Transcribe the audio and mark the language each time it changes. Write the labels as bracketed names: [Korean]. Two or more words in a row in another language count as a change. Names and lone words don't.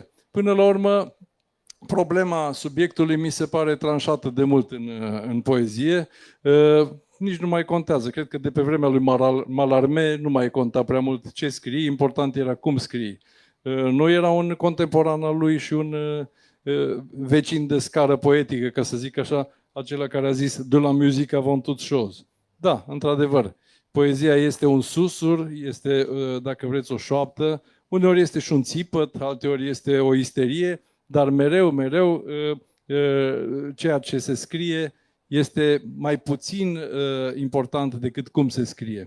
[Romanian] Până la urmă, problema subiectului mi se pare tranșată de mult în poezie. Nici nu mai contează. Cred că de pe vremea lui Mallarmé nu mai conta prea mult ce scrii, important era cum scrii. Nu era un contemporan al lui și un vecin de scară poetică, ca să zic așa, acela care a zis [French] de la musique avant toute chose. [Romanian] Da, într-adevăr, poezia este un susur, este, dacă vreți, o șoaptă, uneori este și un țipăt, alteori este o isterie, dar mereu, ceea ce se scrie este mai puțin important decât cum se scrie.